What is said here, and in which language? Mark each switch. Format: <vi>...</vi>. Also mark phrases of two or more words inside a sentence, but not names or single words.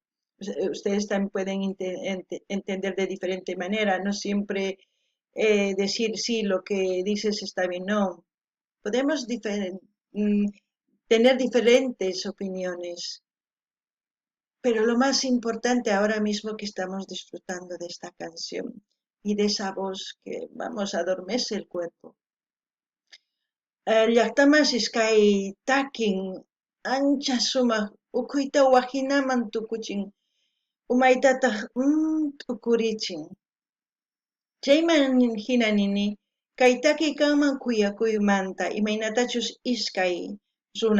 <es>Ustedes también pueden entender de diferente manera, no siempre decir sí, lo que dices está bien, no. Podemos tener diferentes opiniones, pero lo más importante ahora mismo que estamos disfrutando de esta canción y de esa voz que, vamos, adormece el cuerpo.</es> <qu>Llaqtaman Siscay takin ancha sumaq ukhuyta waqinaman tukuchin umaytataq t'ukurichin. Chayman hina nini kay takiy kanman kuyakuymanta imaynatachus iskay runa</qu>